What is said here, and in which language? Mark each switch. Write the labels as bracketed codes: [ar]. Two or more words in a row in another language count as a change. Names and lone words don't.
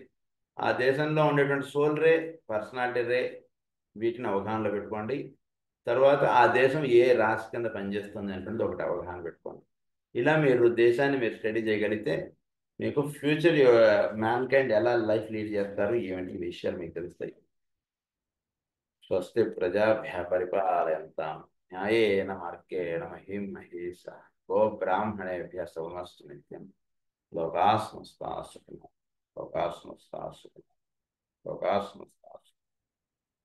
[te] ఆ దేశంలో ఉండేటువంటి [en] soul ray, personality ray, [te] వీటిని అవగాహనలో పెట్టుకోండి. తర్వాత ఆ దేశం ఏ రాశి కింద పనిచేస్తుంది అంటే ఒకటి అవగాహన పెట్టుకోండి. ఇలా మీరు దేశాన్ని మీరు స్టడీ చేయగలిగితే మీకు [en] future mankind [te] ఎలా [en] life lead [te] చేస్తారు, ఏమిటి విషయాలు మీకు తెలుస్తాయి. [sa] స్వస్తి ప్రజాభ్య పరిపాలయంతాం న్యాయేన మార్గేణ మహిం మహేషాః గో బ్రాహ్మణేభ్యః శుభమస్తు నిత్యం. లోకాః సమస్తాః సుఖినో లోకాః సమస్తాః సుఖినో లోకాః సమస్తాః సుఖినో.